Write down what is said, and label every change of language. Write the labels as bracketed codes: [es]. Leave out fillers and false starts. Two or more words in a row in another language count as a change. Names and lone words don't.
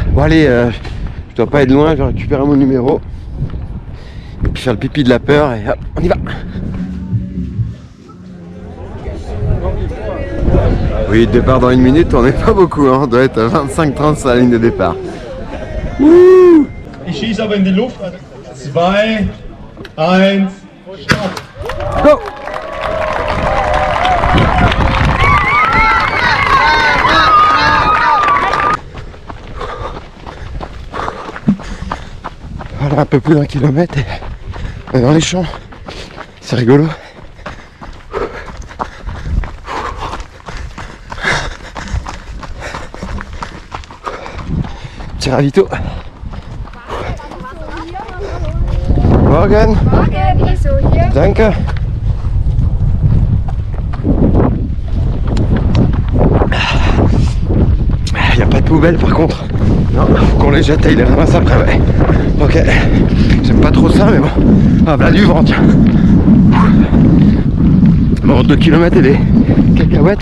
[fr] Bon allez, je dois pas être loin. Je vais récupérer mon numéro. Et puis faire le pipi de la peur. Et hop, on y va. Oui, départ dans 1 minute, on n'est pas beaucoup, hein. On doit être à 25-30 sur la ligne de départ. Wouh! [de] Ich schieße aber in die Luft. 2, 1, Start. Go! [fr] Voilà, un peu plus d'1 kilomètre et on est dans les champs. C'est rigolo. Petit ravito. [de] Morgen. Morgen, wieso hier? Danke. [fr] Il n'y a pas de poubelle par contre. Non, faut qu'on les jette et ils les ramassent après, ouais. Ok. J'aime pas trop ça, mais bon. Ah, là du vent, tiens. Bon, 2 km et des cacahuètes.